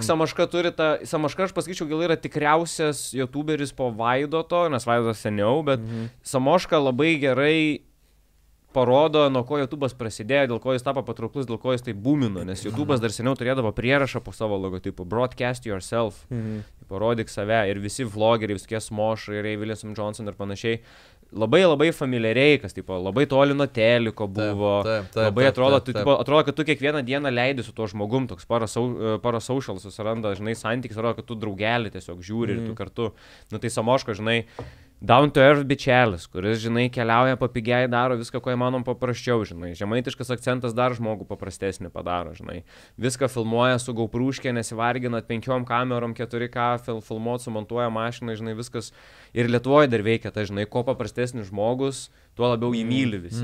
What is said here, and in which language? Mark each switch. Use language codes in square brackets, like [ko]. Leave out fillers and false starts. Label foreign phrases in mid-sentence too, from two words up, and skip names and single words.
[lt] Tik Samoška turi Samoška, aš pasakyčiau, gal yra tikriausias YouTuberis po Vaidoto, nes Vaidotas seniau, bet Samoška labai gerai parodo, nuo ko YouTube'as prasidėjo, dėl ko jis tapo patrauklus, dėl ko jis tai boomino, nes YouTube'as dar seniau turėdavo prierašą po savo logotipu, [en] broadcast yourself, [lt] parodyk save ir visi vlogeriai, visokie Smošai, Ray William Johnson ir panašiai, labai familiariai, kas tipo, labai toli nuo teliko buvo, labai atrodo, kad tu kiekvieną dieną leidi su tuo žmogum, toks parasocial susiranda, žinai, santykis, atrodo, kad tu draugelį tiesiog žiūri ir tu kartu, tai Samoška, žinai, [en] down to earth [lt] bičelis, kuris, žinai, keliauja papigiai, daro viską, ko įmanom paprasčiau, žinai. Žemaitiškas akcentas dar žmogų paprastesnį padaro, žinai. Viską filmuoja su GoPruškė, nesivarginat 5 kamerom, 4K, filmuot, sumontuoja mašiną, žinai, viskas. Ir Lietuvoje dar veikia, tai, žinai, ko paprastesnis žmogus, tuo labiau jį myli visi.